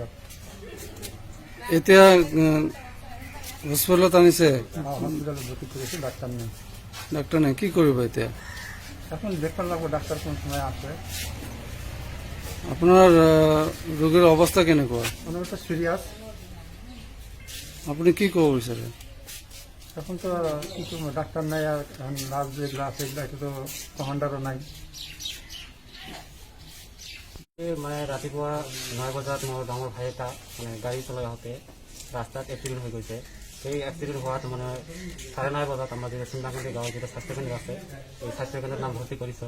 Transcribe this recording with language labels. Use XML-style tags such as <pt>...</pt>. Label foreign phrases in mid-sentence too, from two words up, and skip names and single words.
<as>এতিয়া হস্পিটেলত আনিছে? হস্পিটেলত ভৰ্তি কৰিছে, ডাক্তাৰ নাই। ডাক্তৰ নাই, কি কৰিব এতিয়া? এখন দেখুৱাব লাগিব, ডাক্তাৰ কোন সময় আছে। আপোনাৰ ৰোগীৰ অৱস্থা কেনেকুৱা? অৱস্থা চিৰিয়াছ। আপুনি কি ক'ব বিচাৰে?</as> <bn>এখন তো কি করবো, ডাক্তার নাই আর নার্স যেগুলো আছে এগুলো তো কমান্ডারও নাই।</bn> <as>মানে ৰাতিপুৱা 9 বজাত মোৰ ডাঙৰ ভাই এটা মানে গাড়ী চলাই আহোঁতে ৰাস্তাত এক্সিডেণ্ট হৈ গৈছে। সেই এক্সিডেণ্ট হোৱাত মানে 9:30 বজাত আমাৰ যিটো চুন্দাকান্দি গাঁৱৰ যিটো স্বাস্থ্যকেন্দ্ৰ আছে এই স্বাস্থ্যকেন্দ্ৰত নাম ভৰ্তি কৰিছোঁ।</as>